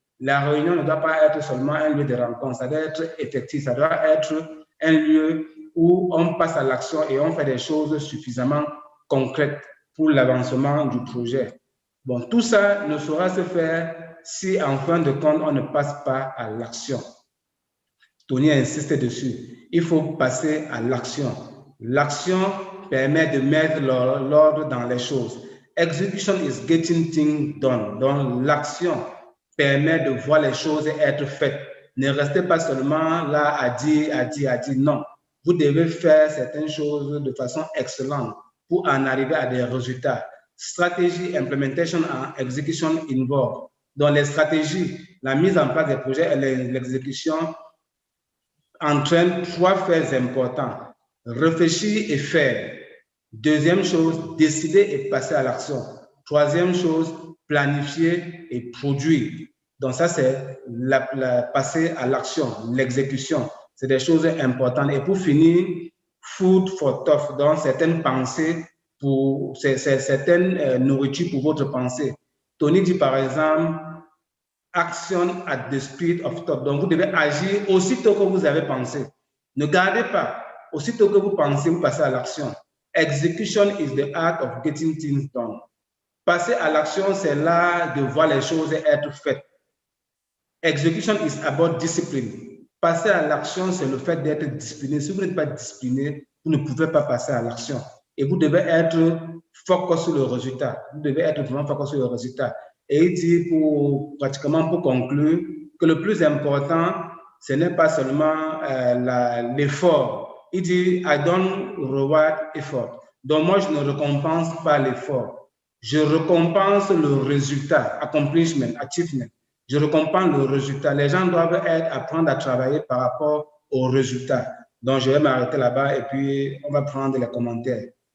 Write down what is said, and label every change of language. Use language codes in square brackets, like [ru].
[fr] La réunion ne doit pas être seulement un lieu de rencontre, ça doit être effectif, ça doit être un lieu où on passe à l'action et on fait des choses suffisamment concrètes pour l'avancement du projet. Bon, tout ça ne saura se faire si, en fin de compte, on ne passe pas à l'action. Tony insiste dessus. Il faut passer à l'action. L'action permet de mettre l'ordre dans les choses. [en] Execution is getting things done. [fr] Donc, l'action permet de voir les choses être faites. Ne restez pas seulement là à dire. Non. vous devez faire certaines choses de façon excellente pour en arriver à des résultats. [en] Stratégie, implementation and execution involved. [fr] Dans les stratégies, la mise en place des projets et l'exécution entraînent 3 faits importants. Réfléchir et faire. Deuxième chose, décider et passer à l'action. Troisième chose, planifier et produire. Donc ça, c'est passer à l'action, l'exécution. C'est des choses importantes. Et pour finir, [en] food for thought, [fr] donc certaines pensées, pour certaines nourritures pour votre pensée. Tony dit par exemple, [en] action at the speed of thought. [fr] Donc vous devez agir aussitôt que vous avez pensé. Ne gardez pas. Aussitôt que vous pensez, vous passez à l'action. [en] Execution is the art of getting things done. [fr] Passer à l'action, c'est l'art de voir les choses être faites. [en] Execution is about discipline. [fr] Passer à l'action, c'est le fait d'être discipliné. Si vous n'êtes pas discipliné, vous ne pouvez pas passer à l'action. Et vous devez être focus sur le résultat. Vous devez être vraiment focus sur le résultat. Et il dit, pratiquement pour conclure, que le plus important, ce n'est pas seulement l'effort. Il dit, [en] I don't reward effort. [fr] Donc moi, je ne récompense pas l'effort. Je récompense le résultat, [en] accomplishment, achievement. [fr] Je récompense le résultat. Les gens doivent apprendre à travailler par rapport au résultat. Donc, je vais m'arrêter là-bas et puis on va prendre les commentaires.